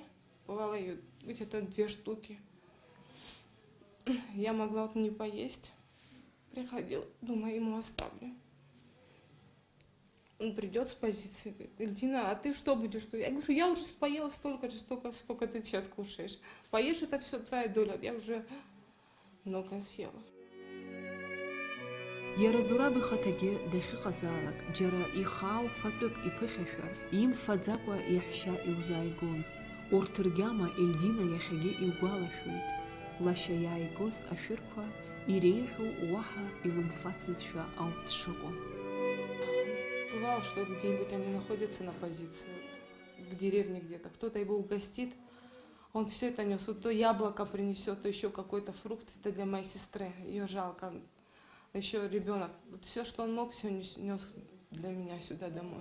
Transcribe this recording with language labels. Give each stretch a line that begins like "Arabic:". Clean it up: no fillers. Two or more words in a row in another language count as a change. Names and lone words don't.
Russian: Бывало ее где-то 2 штуки. Я могла вот не поесть. Приходила, думаю, ему оставлю. Он придет с позиции, говорит, Эльдина, а ты что будешь? Я говорю, я уже поела столько же, сколько ты сейчас кушаешь. Поешь, это все твоя доля. Я уже много съела.
Abkhazian: Иара зураб ихаҭагьы дахьыҟазаалак, џьара ихаау фатәык иԥыхьашәар, имфаӡакәа иаҳәшьа илзааигон. Урҭ ргьама Ельдина иахьагьы илгәалашәоит. Лашьа иааигоз ашәырқәа иреиӷьу уаҳа илымфацызшәа ауп дшыҟоу.
Russian: Бывало, что где-нибудь они находятся на позиции, в деревне где-то, кто-то его угостит, он все это нес, то яблоко принесет, то еще какой-то фрукт, это для моей сестры, ее жалко, еще ребенок, вот все, что он мог, все нес для меня сюда домой.